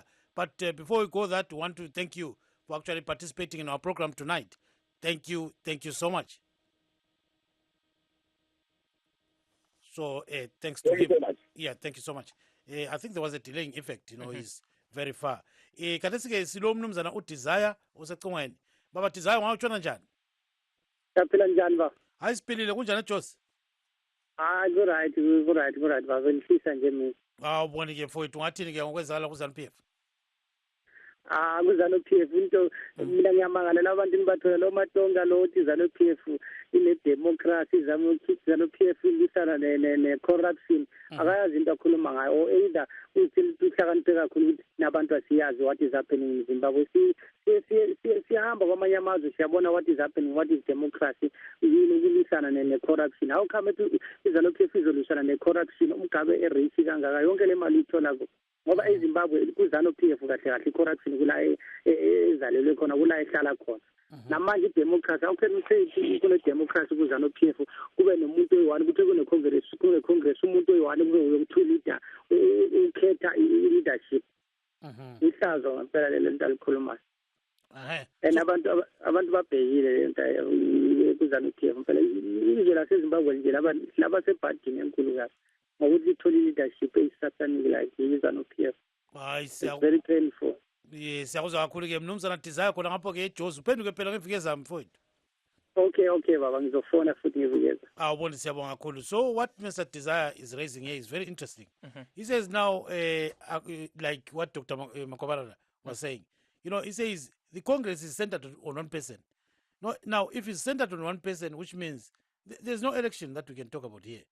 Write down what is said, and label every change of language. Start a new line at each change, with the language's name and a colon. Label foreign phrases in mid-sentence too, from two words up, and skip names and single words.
English: But before we go that, we want to thank you for actually participating in our program tonight. Thank you. Thank you so much. So thanks to him. Yeah, thank you so much. I think there was a delaying effect, he's very far.
North Ndebele: Kathesike silo mnumzana uDesire usecingweni. Baba Desire wawutshona njani? Yaphila njani ba? Hayi siphilile kunjani eJosi? Hayi ku-right baba ngihlisa nje mina. Awuboni ke mfowethu ungathini ke ngokwezala kuZANU-PF? KuZANU-PF into mina ngiyamangala abantu bathola lo Matonga lo uthi ZANU-PF ine-democracy ZANU-PF ilisana ne-corruption akayazi into akhuluma ngayo or either uhlakaniphe kakhulu ukuthi nabantu asiyazi
English: what is happening in Zimbabwe.
North Ndebele: Siyahamba kwamanye amazwe siyabona
English: what is happening, what is democracy,
North Ndebele: yini ukulisana ne-corruption.
English: How come
North Ndebele: iZANU-PF izolisana ne-corruption umgabe erich kangaka yonke le mali itholako ngoba eZimbabwe kuZANU-PF kahle kahle i-corruption kula ezalelwe khona kula ehlala khona. Namanje idemocracy awukhethi kune-democracy kuZANU-PF kube nomuntu oyi-one kuthi kune-congress umuntu oyi-one kube uyo-two leader ukhetha i-leadership. Ihlazo ngempela lelo nto alikhulumayo. And abantu babhekile le nto kuZANU-PF mpela izwe laseZimbabwe nje laba sebhadini enkulu kahle ngokuthi ithole i-leadership eyisasanile like iZANU-PF.
English: It's very painful.
North Ndebele: Yes, siyakuzwa kakhulu ke mnumzana Desire khona ngapho ke eJozi uphenduke phela ngeviki ezayo mfowethu. Okay baba ngizofona futhi ngivikeza. Awubona siyabonga kakhulu.
English: So what Mr. Desire is raising here is very interesting. He says now like what Dr. Makobarara was saying. He says the Congress is centered on one person. Now if it's centered on one person, which means there's no election that we can talk about here.